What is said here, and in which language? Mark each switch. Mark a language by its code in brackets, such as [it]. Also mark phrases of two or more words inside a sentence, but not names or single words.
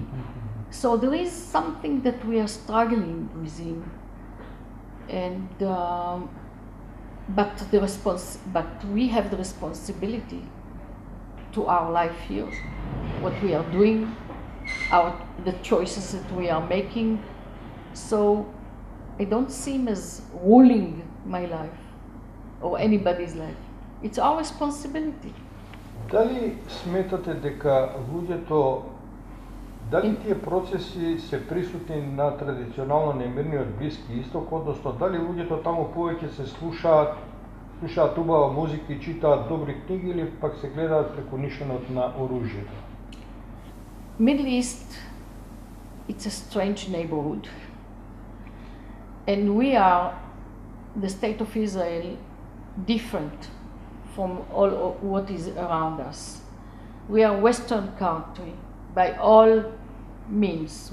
[en] So there is something that we are struggling within, and but we have the responsibility to our life here, what we are doing, the choices that we are making. So I don't see him as ruling my life or anybody's life. It's our responsibility. [mk] Дали сметате дека луѓето, дали тие процеси се присутни на традиционално немирниот Блиски Исток, односно дали луѓето таму повеќе се слушаат убава музика и читаат добри книги, или пак се гледаат преку нишанот на оружјето? [en] Middle East, it's a strange neighborhood, and we are, the state of Israel, different from all what is around us. We are Western country by all means.